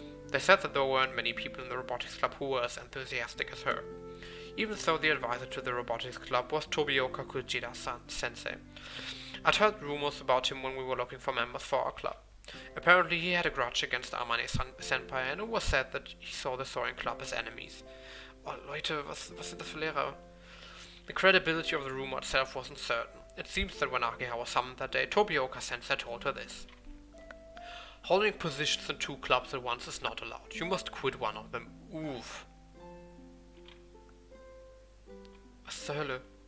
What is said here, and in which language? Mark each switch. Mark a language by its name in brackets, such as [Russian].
[English] They said that there weren't many people in the robotics club who were as enthusiastic as her. Even so, the advisor to the robotics club was Tobioka Kujida-sensei. I'd heard rumors about him when we were looking for members for our club. Apparently he had a grudge against Amane-senpai, and it was said that he saw the Soaring Club as enemies. [German] Oh Leute, was sind das für Lehrer? [English] The credibility of the rumor itself wasn't certain. It seems that when Ageha was summoned that day, Tobioka-sensei told her this. Holding positions in two clubs at once is not allowed. You must quit one of them. Oof. [German] Was zur Hölle?